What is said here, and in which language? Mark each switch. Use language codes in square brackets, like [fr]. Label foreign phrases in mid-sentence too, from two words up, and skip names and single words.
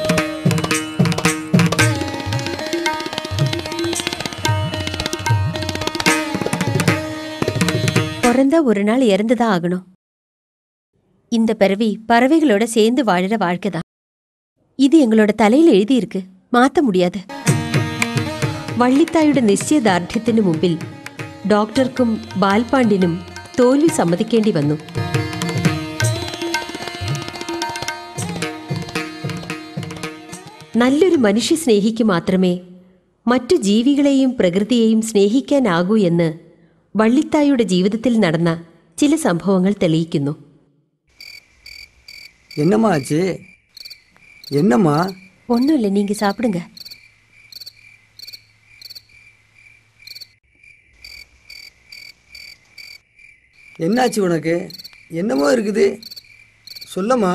[ta] பிறந்தா ஒரு நாள் இறந்துதான் ஆகணும். இந்த பிறவி பறவைகளோட சேர்ந்து வாழற வாழ்க்கை தான். இது எங்களோட தலையில் எழுதியிருக்கு, மாற்ற முடியாது. [ml] വള്ളിത്തായുടെ നിശ്ചയദാർഢ്യത്തിനു മുമ്പിൽ ഡോക്ടർക്കും ബാൽപാണ്ടിനും തോൽവി സമ്മതിക്കേണ്ടി വന്നു. നല്ലൊരു മനുഷ്യ സ്നേഹിക്ക് മാത്രമേ മറ്റു ജീവികളെയും പ്രകൃതിയെയും സ്നേഹിക്കാനാകൂ എന്ന് വള്ളിത്തായുടെ ജീവിതത്തിൽ നടന്ന ചില സംഭവങ്ങൾ തെളിയിക്കുന്നു. [ta] என்னம்மா ஆச்சு? என்னம்மா? ஒன்றும் இல்லை, நீங்கள் சாப்பிடுங்க. என்னாச்சு உனக்கு? என்னமோ இருக்குது, சொல்லம்மா.